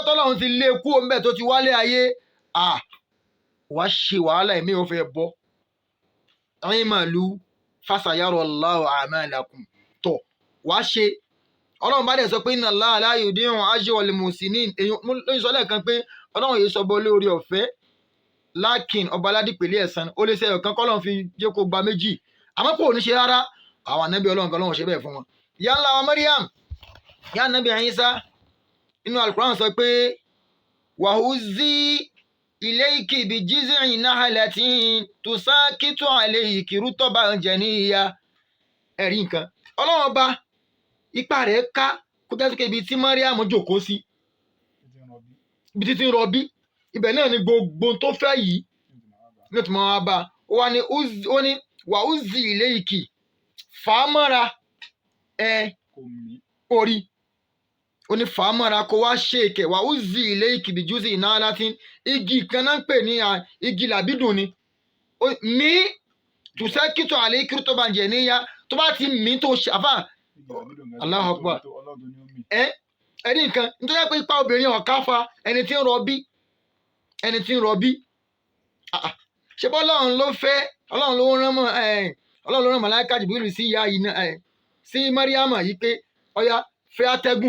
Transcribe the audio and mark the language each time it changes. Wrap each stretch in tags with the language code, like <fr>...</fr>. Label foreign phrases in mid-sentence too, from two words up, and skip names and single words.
<yo>tọ́lọ́run ti lé kú òun bẹ́ẹ̀ tó ti wálé ayé wá ṣe wàhálà ẹ̀mí ò fẹ́ bọ́ ẹ̀yin màlúù</yo> <ar>فسيرى الله عملكم</ar> <yo>tọ̀ wá ṣe ọlọ́run bá dẹ̀ sọ pé</yo> <ar>إن الله لا يضيع أجر المحسنين</ar> <yo>èèyàn lóyún sọ lẹ́ẹ̀kan pé ọlọ́run yìí sọ bọ́ lórí ọ̀fẹ́ lákìn ọba aládìpẹ̀lẹ́ ẹ̀san ó lè ṣe ọ̀kan kọ́lọ́run fi jẹ́ kó gba méjì àmọ́ kò ní ṣe rárá àwọn ànábì ọlọ́run kan lọ́wọ́ ṣe bẹ́ẹ̀ fún wọn. ìyá ńlá wa Maryam ìyá Ànábì Ìsá inú Al-Qur'an sọ pé</yo> <ar>وهزي إليك بجذع نخلة تساقط عليك رطبا جنيا.</ar> <yo>Ẹ̀rí nǹkan ọlọ́run ọba ipa rẹ̀ ká kó jẹ́ síkè ibi tí Mariam jókòó sí ibi títí ń rọbí ibẹ̀ náà ni gbogbo tó fẹ́ yìí ní tí mo wá bá ó ní wà ó</yo> <ar>هزي إليك</ar> <yo>fàámọ́ra orí ó ní fàámọ́ra kó wá ṣe ìkẹ́ wà ó</yo> <ar>هزي إليك بجذع نخلة</ar> <yo>igi kan náà ń pè ní igi làbídùn ni mí</yo> <ar>تساقط عليك رطبا جنيا</ar> <yo>tó bá ti mí tó ṣàfà</yo> <ar>الله أكبر</ar> <yo>ẹni nǹkan nítorí pé ipa obìnrin ọ̀ká fa ẹni tí ń rọbí ṣé bọ́ ọlọ́run ló fẹ́ ọlọ́run ló rán màláíkà Jibrilu sí ìyá yìí náà sí Mariam yìí pé ọya fẹ́ atẹ́gùn</yo>